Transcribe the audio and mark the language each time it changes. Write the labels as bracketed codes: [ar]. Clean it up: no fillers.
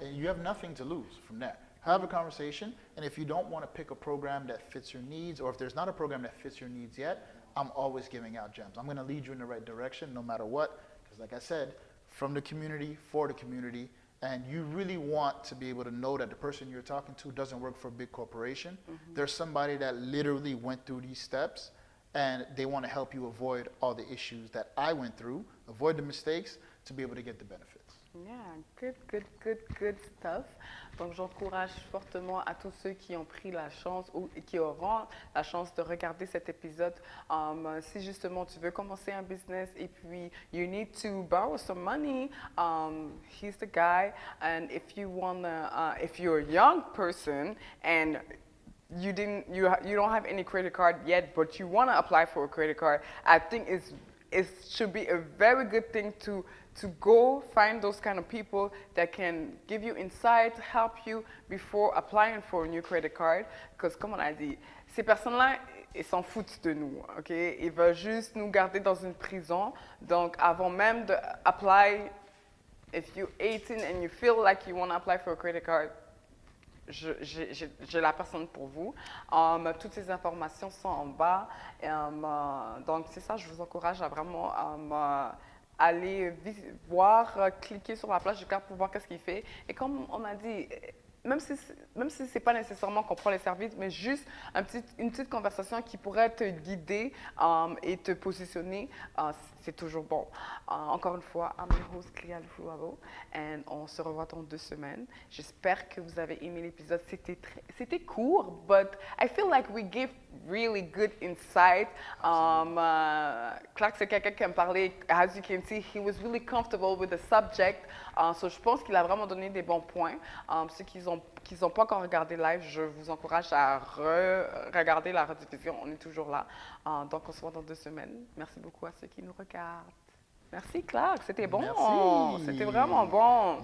[en] And you have nothing to lose from that. Have a conversation, and if you don't want to pick a program that fits your needs, or if there's not a program that fits your needs yet, I'm always giving out gems. I'm going to lead you in the right direction no matter what, because like I said, from the community, for the community, and you really want to be able to know that the person you're talking to doesn't work for a big corporation. There's somebody that literally went through these steps, and they want to help you avoid all the issues that I went through, avoid the mistakes, to be able to get the benefits. Yeah, good stuff. [fr] Donc, j'encourage fortement à tous ceux qui ont pris la chance ou qui auront la chance de regarder cet épisode. Si justement tu veux commencer un business et puis [en] you need to borrow some money, he's the guy. And if you if you're a young person and you don't have any credit card yet, but you want to apply for a credit card, I think it should be a very good thing to go find those kind of people that can give you insight, help you before applying for a new credit card. [fr] Because comme on a dit, ces personnes-là, ils s'en foutent de nous, ok? Ils veulent juste nous garder dans une prison. Donc, avant même de apply, [en] if you're 18 and you feel like you want to apply for a credit card, [fr] j'ai la personne pour vous. Toutes ces informations sont en bas. Donc, c'est ça, je vous encourage à vraiment aller voir, cliquer sur la page de Claire pour voir qu'est-ce qu'il fait. Et comme on a dit, même si ce n'est pas nécessairement qu'on prend les services, mais juste une petite conversation qui pourrait te guider et te positionner, c'est toujours bon. Encore une fois, [en] I'm your host [fr] Cléa et on se revoit dans 2 semaines. J'espère que vous avez aimé l'épisode. C'était court, [en] but I feel like we gave really good insight. [fr] Clark, c'est quelqu'un qui aime parler. [en] As you can see, he was really comfortable with the subject. [fr] So je pense qu'il a vraiment donné des bons points. Ceux qui n'ont pas encore regardé live, je vous encourage à regarder la rediffusion. On est toujours là. Donc, on se voit dans 2 semaines. Merci beaucoup à ceux qui nous regardent. Merci, Clark. C'était bon. Merci. C'était vraiment bon.